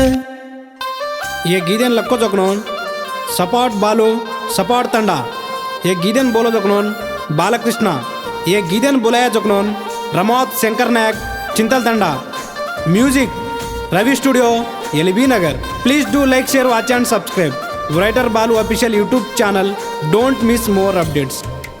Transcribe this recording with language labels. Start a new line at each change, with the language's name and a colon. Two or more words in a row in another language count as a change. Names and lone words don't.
Lambadi: ये गीदेन लक्को जगनोन सपाट बालू सपाट तंडा ये गीदेन बोलो जगनोन बालकृष्ण ये गीदेन बोलाया जगनोन रमोत शंकर नायक चिंतल तंडा
English: music Ravi studio LB Nagar please do like share watch and subscribe writer Balu official YouTube channel don't miss more updates.